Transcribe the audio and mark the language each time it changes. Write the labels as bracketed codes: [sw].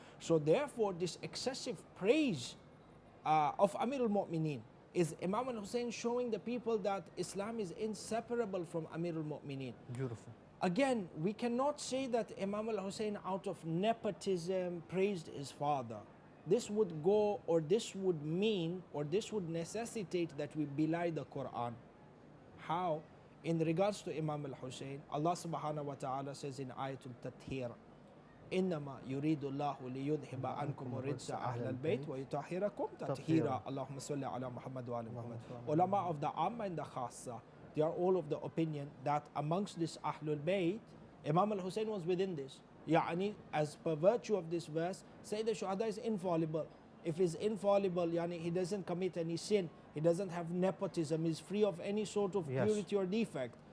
[en] So therefore, this excessive praise of Amir al-Mu'mineen is Imam al-Hussein showing the people that Islam is inseparable from Amir al-Mu'mineen. Beautiful. Again, we cannot say that Imam al-Hussein out of nepotism praised his father. This would go, or this would mean, or this would necessitate that we belie the Quran. How? In regards to Imam al-Hussein, Allah subhanahu wa ta'ala says in Ayatul Tathir, [ar] إنما يريد الله ليذهب عنكم الرجس أهل البيت ويطهركم تطهيرا اللهم صل على محمد وعلى محمد. [en] Ulama of the Amma and the Khassa, they are all of the opinion that amongst this Ahlul Bayt, Imam al-Hussein was within this. Yani, as per virtue of this verse, say the Shuhada is infallible. If he's infallible, yani he doesn't commit any sin, he doesn't have nepotism, he's free of any sort of purity or defect.